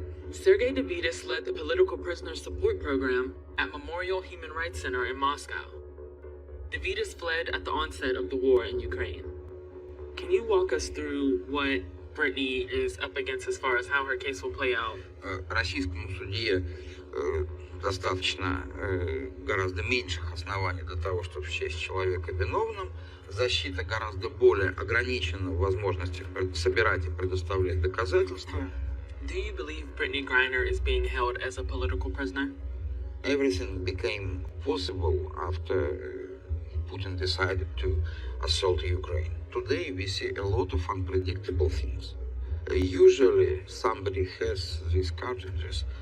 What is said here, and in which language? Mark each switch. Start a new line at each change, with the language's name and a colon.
English: Sergei Davidis led the Political Prisoner Support Program at Memorial Human Rights Center in Moscow. Davidis fled at the onset of the war in Ukraine. Can you walk us through what Brittany is up against as far as how her case will play out?
Russian: Российскому судье достаточно гораздо меньших оснований для того, чтобы счесть человека виновным. Защита гораздо более ограничена в возможностях собирать и предоставлять доказательства.
English: Do you believe Brittany Griner is being held as a political prisoner? Everything became possible after Putin decided to assault Ukraine. Today we see a lot of unpredictable things. Usually somebody has these cartridges.